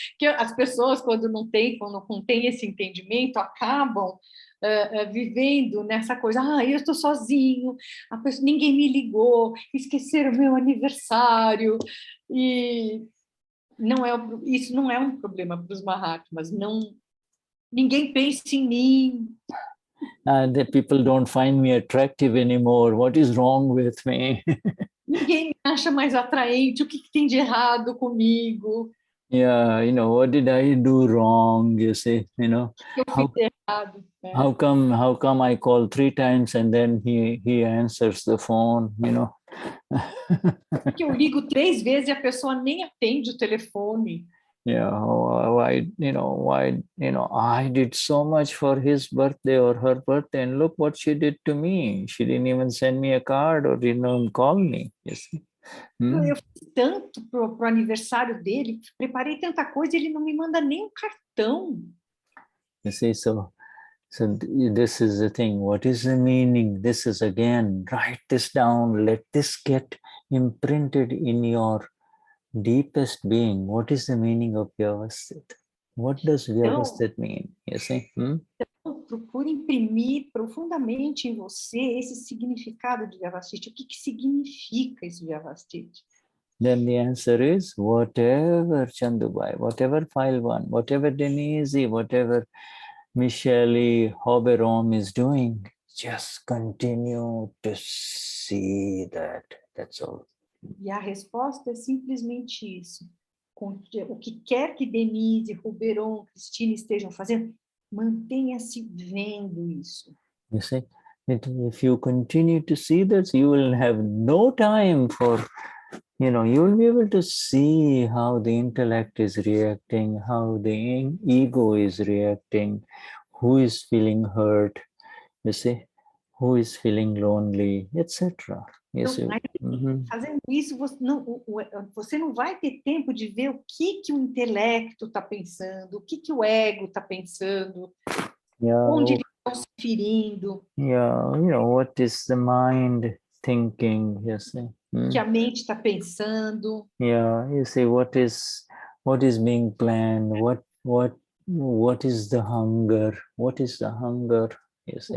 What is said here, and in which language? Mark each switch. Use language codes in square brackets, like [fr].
[pt] Que as pessoas, quando não têm esse entendimento, acabam vivendo nessa coisa. Eu estou sozinho, ninguém me ligou, esqueceram meu aniversário. E isso não é um problema para os Mahatmas. Ninguém pensa em mim. [en] The people don't find me attractive anymore. What is wrong with me? [pt] Ninguém me acha mais atraente. O que tem de errado comigo? [en] Yeah, what did I do wrong? You see, [pt] Eu fiz errado. [en] How come I call 3 times and then he answers the phone? [pt] Que eu ligo 3 vezes e a pessoa nem atende o telefone. [en] Yeah, why I did so much for his birthday or her birthday, and look what she did to me. She didn't even send me a card or didn't even call me. You see? [pt] Eu fiz tanto pro aniversário dele, preparei tanta coisa, ele não me manda nem um cartão. [en] You see, so this is the thing. What is the meaning? This is, again, write this down. Let this get imprinted in your deepest being. What is the meaning of Vyavasthit? What does Vyavasthit mean? You see? [pt] Então, procure imprimir profundamente em você esse significado de Vyavasthit. O que significa esse Vyavasthit? [en] Then the answer is whatever Chandubai, whatever File 1, whatever Denize, whatever Michele Hoberom is doing, just continue to see that. That's all. [pt] E a resposta é simplesmente isso. O que quer que Denize, Hoberom, Cristina estejam fazendo, mantenha-se vendo isso. [en] You see, if you continue to see this, you will have no time for, you will be able to see how the intellect is reacting, how the ego is reacting, who is feeling hurt, you see, who is feeling lonely, etc. Yes, [pt] então, fazendo isso, você não vai ter tempo de ver o que o intelecto está pensando, o que o ego está pensando, onde eles estão se ferindo. [en] Yeah, what is the mind thinking, you see. [pt] Que a mente está pensando. [en] Yeah, you see what is being planned, what is the hunger, what is the hunger, you see.